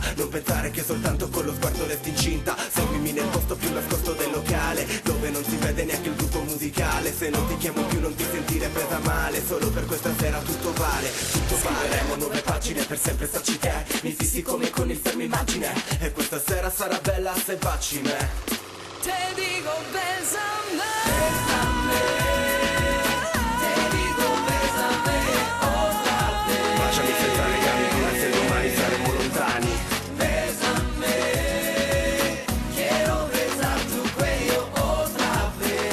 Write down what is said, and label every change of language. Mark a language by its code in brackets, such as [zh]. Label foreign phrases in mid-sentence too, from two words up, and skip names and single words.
[it] Non pensare che soltanto con lo sguardo resti incinta. Seguimi nel posto più nascosto del locale, dove non si vede neanche il gruppo musicale. Se non ti chiamo più non ti sentire presa male. Solo per questa sera tutto vale, tutto vale. Scriveremo nuove pagine, per sempre starci te. Mi fissi come con il fermo immagine, e questa sera sarà bella se baci me. [es] Te digo bésame, bésame. Te digo bésame otra vez. [it] Baciami senza legami pure se domani saremo lontani. [es] Bésame, quiero besar tu cuello otra vez.